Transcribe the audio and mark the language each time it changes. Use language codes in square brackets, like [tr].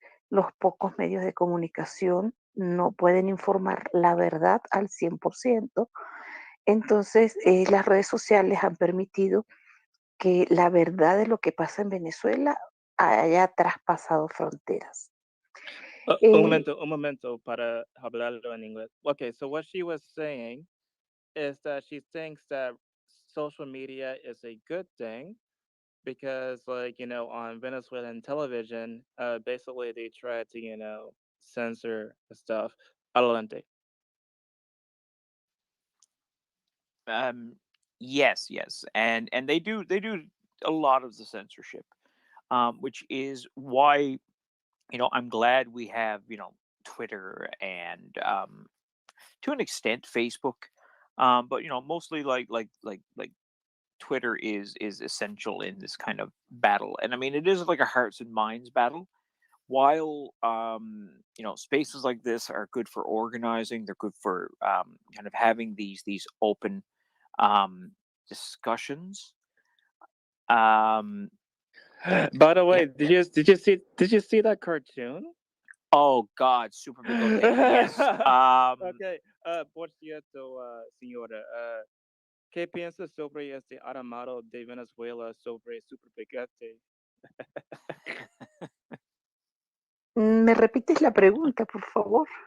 [es] Los pocos medios de comunicación no pueden informar la verdad al 100%. Entonces, las redes sociales han permitido que la verdad de lo que pasa en Venezuela haya traspasado fronteras. Eh, Un momento para hablarlo en inglés. [en] Okay, so what she was saying is that she thinks that social media is a good thing because, like, on Venezuelan television, basically they try to, censor stuff. [es] Adelante. [en] Um, yes, and they do a lot of the censorship, which is why I'm glad we have Twitter and to an extent Facebook, but mostly like Twitter is essential in this kind of battle, and I mean it is like a hearts and minds battle. While spaces like this are good for organizing, they're good for kind of having these open um, discussions. Um, By the yeah. way, did you see that cartoon? Oh God, Super Bigote. Yes. [es] Okay, por cierto, señora, ¿qué piensas sobre este armado de Venezuela sobre Super Picante? ¿Me repites la pregunta, por favor?